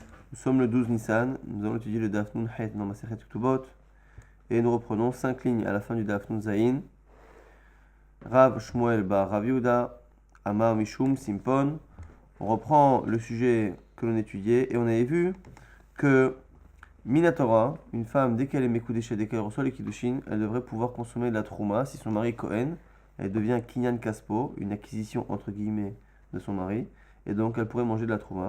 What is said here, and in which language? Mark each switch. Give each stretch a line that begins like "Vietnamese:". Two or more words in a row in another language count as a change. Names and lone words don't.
French: Nous sommes le 12 Nissan, nous allons étudier le Daf Nun Het dans Masechet Ketubot et nous reprenons 5 lignes à la fin du Daf Nun Zayin.
Aramaic: Rav Shmuel Bar Rav Yehuda אמר משום Simpon.
French: On reprend le sujet que l'on étudiait et on avait vu que Minatora, une femme, dès qu'elle est Mekudeshet, dès qu'elle reçoit les Kiddushin, elle devrait pouvoir consommer de la Trouma. Si son mari est Kohen, elle devient
Hebrew: קנין כספו,
French: une acquisition entre guillemets de son mari, et donc elle pourrait manger de la Trouma.